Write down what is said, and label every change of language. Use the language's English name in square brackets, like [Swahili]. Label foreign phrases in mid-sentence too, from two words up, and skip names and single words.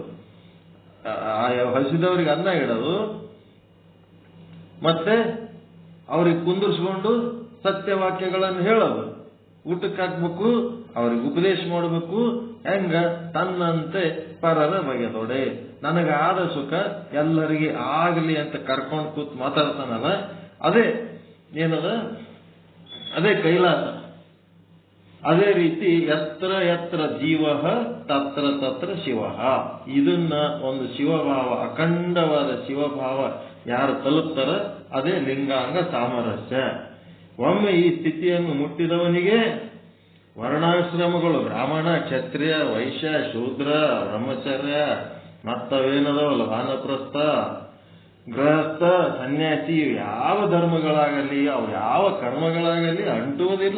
[Kannada] ಹಸಿದವರಿಗೆ ಅನ್ನ ಇಡೋದು, ಮತ್ತೆ ಅವ್ರಿಗೆ ಕುಂದಿರ್ಸ್ಕೊಂಡು ಸತ್ಯವಾಕ್ಯಗಳನ್ನು ಹೇಳೋದು, ಊಟಕ್ಕೆ ಹಾಕ್ಬೇಕು, ಅವ್ರಿಗೆ ಉಪದೇಶ ಮಾಡಬೇಕು. ಹೆಂಗ? ತನ್ನಂತೆ ಪರರ ಬಗೆದೊಡೆ, ನನಗಾದ ಸುಖ ಎಲ್ಲರಿಗೆ ಆಗಲಿ ಅಂತ ಕರ್ಕೊಂಡು ಕೂತ್ ಮಾತಾಡ್ತಾನಲ್ಲ, ಅದೇ ಏನದ, ಅದೇ ಕೈಲಾಸ. ಅದೇ ರೀತಿ [Sanskrit] ಯತ್ರ ಯತ್ರ ಜೀವ ತತ್ರ ತತ್ರ ಶಿವ. [Kannada] ಇದನ್ನ ಒಂದು ಶಿವಭಾವ, ಅಖಂಡವಾದ ಶಿವಭಾವ ಯಾರು ತಲುಪ್ತಾರ ಅದೇ ಲಿಂಗಾಂಗ ಸಾಮರಸ್ಯ. ಒಮ್ಮೆ ಈ ಸ್ಥಿತಿಯನ್ನು ಮುಟ್ಟಿದವನಿಗೆ ವರ್ಣಾಶ್ರಮಗಳು, ಬ್ರಾಹ್ಮಣ, ಕ್ಷತ್ರಿಯ, ವೈಶ್ಯ, ಶೂದ್ರ, ಬ್ರಹ್ಮಚರ್ಯ, ಮತ್ತವೇನದವಲ್ಲ ವಾನಪ್ರಸ್ಥ, ಗೃಹಸ್ಥ, ಸನ್ಯಾಸಿ, ಯಾವ ಧರ್ಮಗಳಾಗಲಿ ಅವು ಯಾವ ಕರ್ಮಗಳಾಗಲಿ ಅಂಟುವುದಿಲ್ಲ.